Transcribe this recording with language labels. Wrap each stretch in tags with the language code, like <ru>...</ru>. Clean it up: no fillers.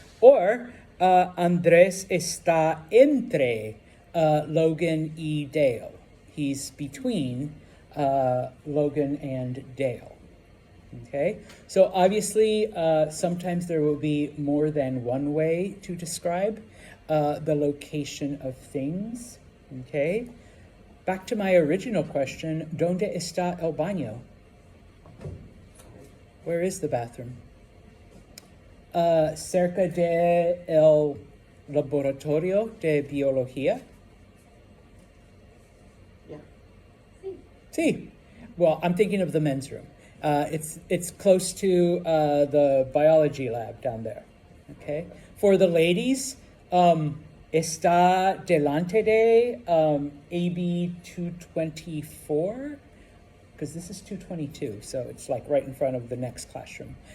<es>Or Andrés está entre Logan y Dale.</es> <en>He's between Logan and Dale. Okay? So obviously, sometimes there will be more than one way to describe the location of things. Okay? Back to my original question,</en> <es>¿dónde está el baño?</es> <en>Where is the bathroom?</en> <es>Cerca de el laboratorio de biología?</es> <en>Yeah.</en> <es>Sí.</es> <en>Well, I'm thinking of the men's room. It's close to the biology lab down there. Okay? For the ladies,</en> <es>está delante de</es> <en>AB 224, because this is 222, so it's like right in front of the next classroom.</en>